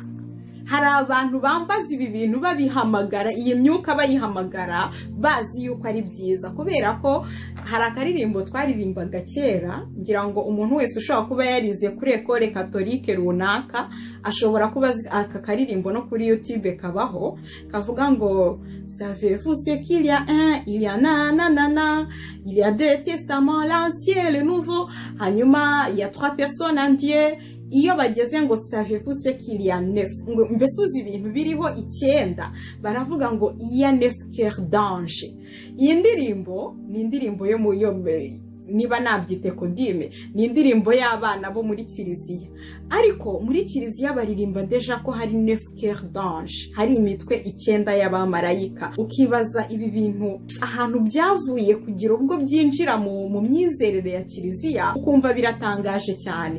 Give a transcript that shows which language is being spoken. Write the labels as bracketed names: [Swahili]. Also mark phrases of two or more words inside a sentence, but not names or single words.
[Kinyarwanda] Hari abantu bambaza ibi bintu babihamagara, iyi myuka bayihamagara bazi yuko ari byiza, kubera ko hari akaririmbo twaririmbaga kera, ngira ngo umuntu wese ushobora kuba yarize kuri [French] école catholique [Kinyarwanda] runaka ashobora kuba aka karirimbo no kuri YouTube kabaho, kavuga ngo [French] savez-vous ce qu'il y a un, il y a nanana, il y a deux testaments, l'ancien et le nouveau, [Kinyarwanda] hanyuma [French] il y a trois personnes en Dieu. [Kinyarwanda] Iyo bageze ngo [French] savez-vous ce qu'il y a 9, [Kinyarwanda] ngo mbese uzi ibintu biriho 9, baravuga ngo [French] il y a 9 cœurs d'ange. [Kinyarwanda] Iyi ndirimbo ni indirimbo yo mu niba nabyite kodime, ni indirimbo y'abana bo muri kiliziya, ariko muri kiliziya baririmba deja ko hari [French] 9 cœurs d'ange, [Kinyarwanda] hari imitwe 9 y'abamarayika. Ukibaza ibi bintu ahantu byavuye kugira ubwo byinjira mu myizerere ya kiliziya, ukumva biratangaje cyane.